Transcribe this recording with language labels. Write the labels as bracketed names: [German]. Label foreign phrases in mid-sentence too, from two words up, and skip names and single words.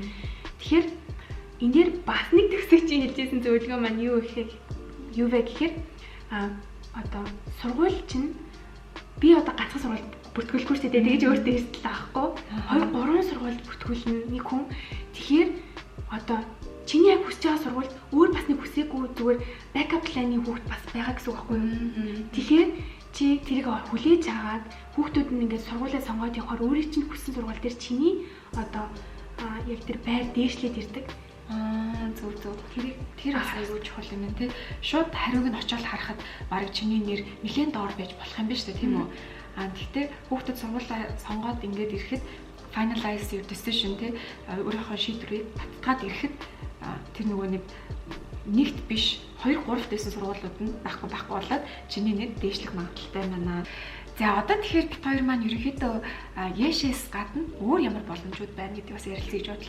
[Mongolian] Тэгэхээр энэ дээр бас нэг төгсөж чинь хэлжсэн зөвлөгөө маань юу вэ гэхээр одоо сургууль чинь би одоо ганцхан сургууль бүртгүүлэхгүй шүү дээ. Тэгэж өөртөө эрсдэл авахгүй 2 3 сургууль бүртгүүлнэ нэг хүн. Тэгэхээр одоо чиний яг хүсэж байгаа сургууль өөр бас нэг хүсээгүй зүгээр [English] backup plan- [Mongolian] ийн хүүхд бас байгаа гэсэн үг байхгүй юу? Тэгэхээр чи тэрийг хүлээж аваад хүүхдүүд нь ингээд сургуулиа сонгоод явахаар өөрийн чинь хүссэн сургууль дээр чиний одоо яг тэр байр дээшлээд ирдэг. Зөв. Тэр бас аягүй чухал юм тий. Шууд хариуг нь очиод харахад баг чиний нэр нэлээд доор байж болох юм биш үү тийм үү? Гэхдээ хүүхдэд сургуулаа сонгоод ингээд ирэхэд [English] finalize your decision [Mongolian] тий өөрийнхөө шийдвэрийг баталгаад ирэхэд тэр нөгөө нэгт биш 2 3 дэсэн сургуулиуд нь байхгүй болоод чиний нэг дээшлэх магадaltaй байна. За одоо тэгэхээр бид хоёр маань ерөнхийдөө Яшээс гадна өөр ямар боломжууд байна гэдэг бас ярилцъя гэж бодлоо.